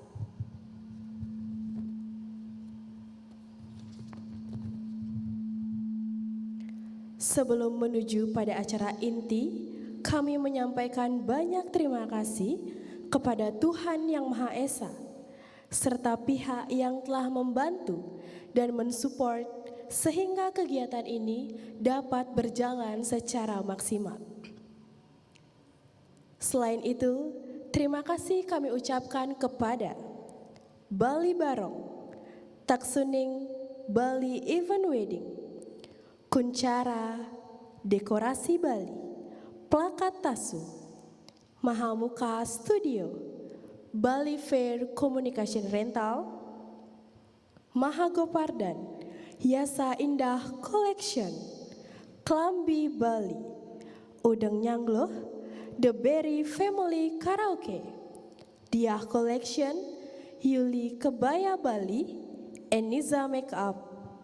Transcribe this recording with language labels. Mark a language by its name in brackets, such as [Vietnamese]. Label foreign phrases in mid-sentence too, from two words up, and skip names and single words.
[Indonesian] Sebelum menuju pada acara inti, kami menyampaikan banyak terima kasih kepada Tuhan Yang Maha Esa, serta pihak yang telah membantu dan mensupport sehingga kegiatan ini dapat berjalan secara maksimal. Selain itu, terima kasih kami ucapkan kepada Bali Barong, Taksuning Bali Event Wedding, Kuncara Dekorasi Bali, Plakat Tasu, Mahamuka Studio, Bali Fair Communication Rental, Mahagopardan, Yasa Indah Collection, Klambi Bali, Udeng Nyangloh, The Berry Family Karaoke, Diah Collection, Yuli Kebaya Bali, Eniza Makeup,